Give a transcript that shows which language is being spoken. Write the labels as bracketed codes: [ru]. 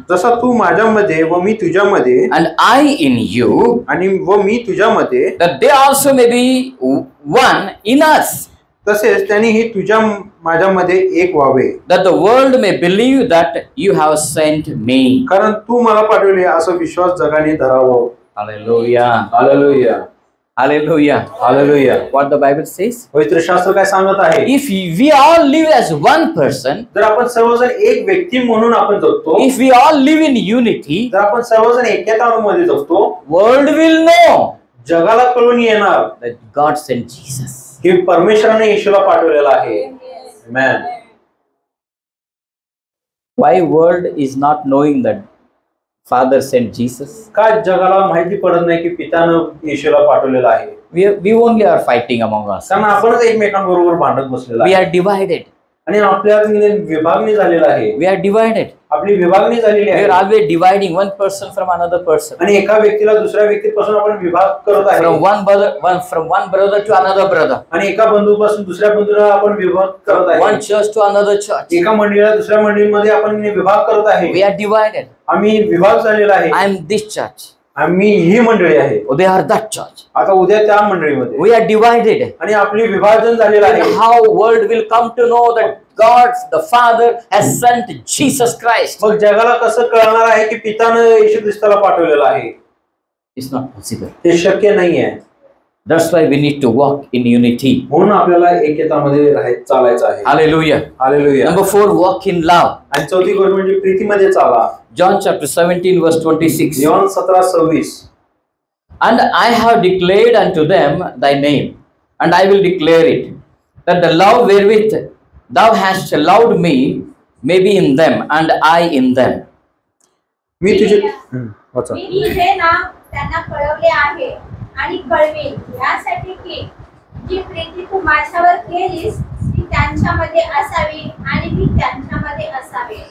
[mr] जसा तू माझ्यामध्ये व मी तुझ्यामध्ये [en] and I in you, [mr] आणि व मी तुझ्यामध्ये, [en] that they also may be one in us, [mr] तसेच त्यांनीही तुझ्या माझ्यामध्ये एक व्हावे, [en] that the world may believe that you have sent me. [mr] कारण तू मला पाठवले असा विश्वास जगाने धरावं. [en] Hallelujah. [mr] Hallelujah, [en] Hallelujah. [mr] Hallelujah. [en] What the Bible says? [mr] पवित्र शास्त्र काय सांगत आहे? [en] If we all live as one person, [mr] जर आपण सर्वजण एक व्यक्ती म्हणून आपण जगतो, [en] if we all live in unity, [mr] जर आपण सर्वजण एकेतामध्ये जगतो, [en] world will know [mr] जगाला कळून येणार [en] that God sent Jesus. [mr] की परमेश्वराने येशूला पाठवलेला आहे. आमेन. [en] Why world is not knowing that Father sent Jesus? [mr] का जगाला माहिती पडत नाही की पितानं येशूला पाठवलेला आहे? [en] We only are fighting among us. [mr] कारण आपणच एकमेकांबरोबर भांडत बसलेला [en] We [mr] आहे. [en] are divided. [mr] आणि आपल्या विभागणी झालेला आहे. [en] We are divided. [mr] आपली विभागणी झालेली [en] We [mr] आहे. [en] are always dividing one person from another person. [mr] आणि एका व्यक्तीला दुसऱ्या व्यक्तीपासून आपण विभाग करत आहे. [en] From one brother to another brother. [mr] आणि एका बंधूपासून दुसऱ्या बंधूला आपण विभाग करत आहे. [en] One church to another church. [mr] एका मंडळीला दुसऱ्या मंडळीमध्ये आपण विभाग करत आहे. [en] We are divided. [mr] आम्ही विभाग झालेला आहे. [en] I am this church. [mr] आम्ही ही मंडळी आहे. [en] They are that church. [mr] आता उद्या त्या मंडळीमध्ये [en] We are divided. [mr] आणि आपली विभाजन झालेलं [en] And [mr] आहे. [en] how world will come to know that God the Father has sent Jesus Christ? [mr] मग जगाला कसं कळणार आहे की पितानं येशू ख्रिस्ताला पाठवलेलं आहे? [en] It's not possible. [mr] ते शक्य नाहीये. [en] That's why we need to walk in unity. [mr] म्हणून आपल्याला एकेतामध्ये चालायचं आहे. [en] Hallelujah. [mr] Hallelujah. [en] Number 4, walk in love. [mr] आणि चौथी गोष्ट म्हणजे प्रीतीमध्ये चाला. [en] John chapter 17 verse 26. [mr] Yohan 17:26. [en] And I have declared unto them thy name, and I will declare it, that the love wherewith thou hast loved me may be in them, and I in them. [mr] मी तुझे वाचा. मी हे नाव त्यांना कळवले आहे आणि कळवेल यासाठी की जी प्रीती तू माझ्यावर केलीस ती त्यांच्यामध्ये असावी आणि मी त्यांच्यामध्ये असावे.